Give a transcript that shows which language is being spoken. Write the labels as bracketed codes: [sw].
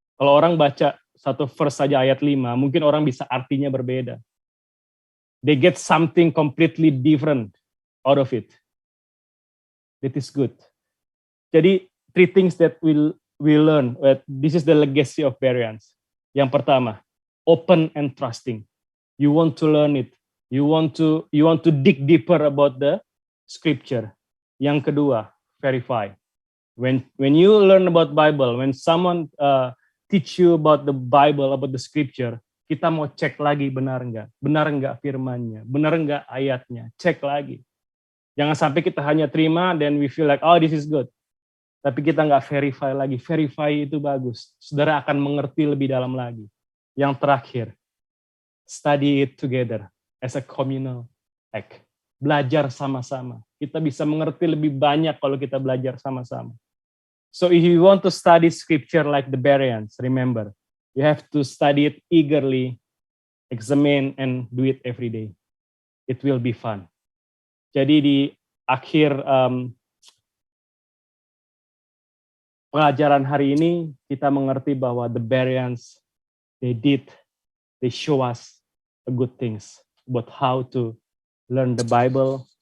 [id] Kalau orang baca satu verse saja ayat 5, mungkin orang bisa artinya berbeda. [en] They get something completely different out of it. That is good. Jadi, 3 things that we learn. This is the legacy of Bereans. [id] Yang pertama, [en] open and trusting. You want to learn it. You want to dig deeper about the scripture. [id] Yang kedua, [en] verify. When you learn about Bible, when someone teach you about the Bible, about the scripture, [id] kita mau cek lagi [en] benar enggak firmannya, benar enggak ayatnya, cek lagi. [id] Jangan sampai kita hanya terima, [en] then we feel like, oh this is good. [id] Tapi kita nggak verify lagi. Verify itu bagus. Saudara akan mengerti lebih dalam lagi. Yang terakhir, [en] study it together as a communal act. [id] Belajar sama-sama. Kita bisa mengerti lebih banyak kalau kita belajar sama-sama. [en] So if you want to study scripture like the Bereans, remember, you have to study it eagerly, examine, and do it every day. It will be fun. [id] Jadi di akhir pelajaran hari ini kita mengerti bahwa [en] the Bereans they show us a good things about how to learn the Bible.